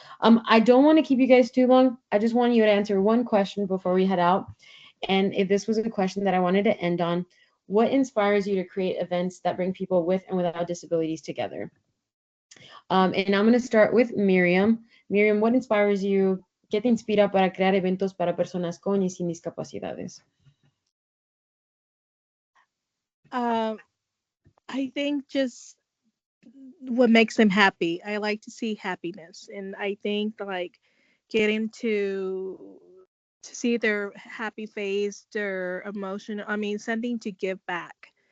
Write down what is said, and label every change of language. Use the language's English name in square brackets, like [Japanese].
[English] I don't want to keep you guys too long. I just want you to answer one question before we head out. And if this was a question that I wanted to end on, what inspires you to create events that bring people with and without disabilities together? And I'm going to start with Miriam. Miriam, what inspires you? [Spanish] ¿Qué te inspira para crear eventos para personas con y sin discapacidades? [English] I think just what makes them happy. I like to see happiness, and I think like getting to see their happy face, their emotion. I mean, something to give back.